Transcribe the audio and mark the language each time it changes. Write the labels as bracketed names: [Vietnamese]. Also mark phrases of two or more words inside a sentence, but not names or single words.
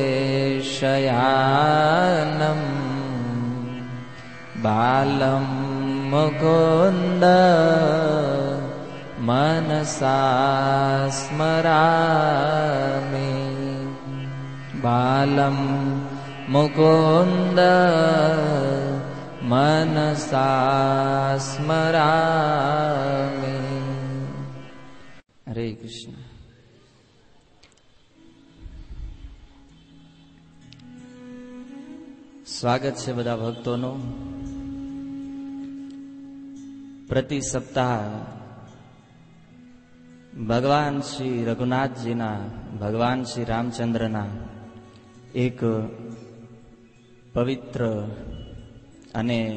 [Sanskrit] शयानम् बालं मुकुन्द मनसा स्मरामि बालं मुकुन्द मनसा स्मरामि। हरे कृष्ण। [Gujarati] સ્વાગત છે બધા ભક્તોનું। પ્રતિ સપ્તાહ ભગવાન શ્રી રઘુનાથજીના, ભગવાન શ્રી રામચંદ્રના એક પવિત્ર અને